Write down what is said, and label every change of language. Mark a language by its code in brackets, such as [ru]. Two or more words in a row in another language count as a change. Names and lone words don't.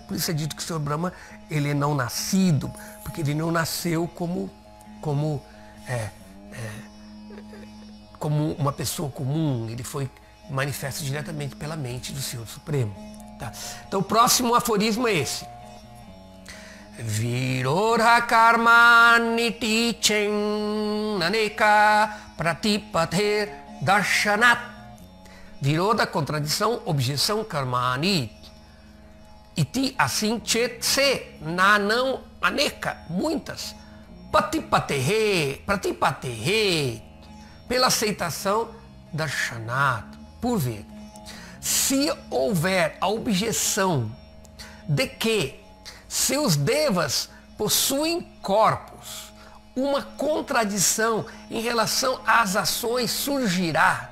[pt] Por isso é dito que o Senhor Brahma, ele é não nascido, porque ele não nasceu como uma pessoa comum, ele foi manifesto diretamente pela mente do Senhor Supremo. Tá? Então o próximo aforismo é esse. [sa] Virodha karma niti chen aneka pratipathe darshanat. [pt] Virodha, contradição, objeção, karmani. Iti, assim, chet se, na, não, aneka, muitas. Patipatehe, pela aceitação, darshanat, por ver. Se houver a objeção de que seus devas possuem corpos, uma contradição em relação às ações surgirá.